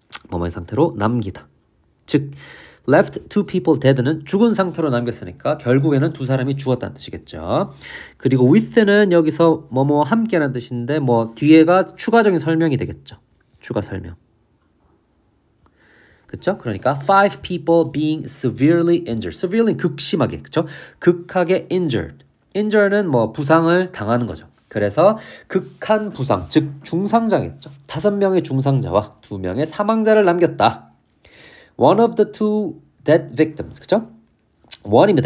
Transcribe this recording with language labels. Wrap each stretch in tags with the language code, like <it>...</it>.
<ko>뭐뭐의 상태로 남기다. 즉</ko> <en>left 2 people dead</en> <ko>는 죽은 상태로 남겼으니까 결국에는 2 사람이 죽었다는 뜻이겠죠. 그리고 with는 여기서 뭐뭐 함께라는 뜻인데 뒤에가 추가적인 설명이 되겠죠. 추가 설명. 그쵸? 그러니까</ko> <en>5 people being severely injured.</en> <ko>severely 극심하게, 그쵸? 극하게 injured. injured는 부상을 당하는 거죠. 그래서 극한 부상, 즉 중상자겠죠. 5명의 중상자와 2명의 사망자를 남겼다.</ko> <en>One of the 2 dead victims,</en> <ko>그쵸? 1입니다.</ko>